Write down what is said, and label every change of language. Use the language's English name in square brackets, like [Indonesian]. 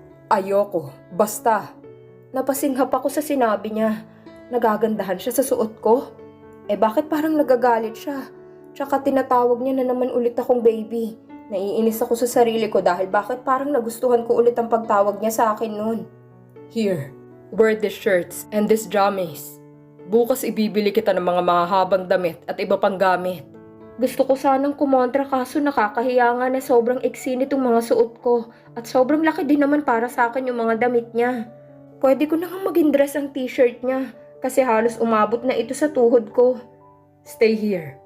[Filipino] Ayoko, basta. Napasinghap ako sa sinabi niya. Nagagandahan siya sa suot ko. Eh bakit parang nagagalit siya? Tsaka tinatawag niya na naman ulit akong baby. Naiinis ako sa sarili ko dahil bakit parang nagustuhan ko ulit ang pagtawag niya sa akin noon. [English] Here, wear these shirts and these jammies. [Filipino] Bukas ibibili kita ng mga mahahabang damit at iba pang gamit. Gusto ko sanang kumontra kaso nakakahiya nga na sobrang iksi nitong mga suot ko at sobrang laki din naman para sa akin yung mga damit niya. Pwede ko na nga maging dress ang t-shirt niya kasi halos umabot na ito sa tuhod ko. [English] Stay here.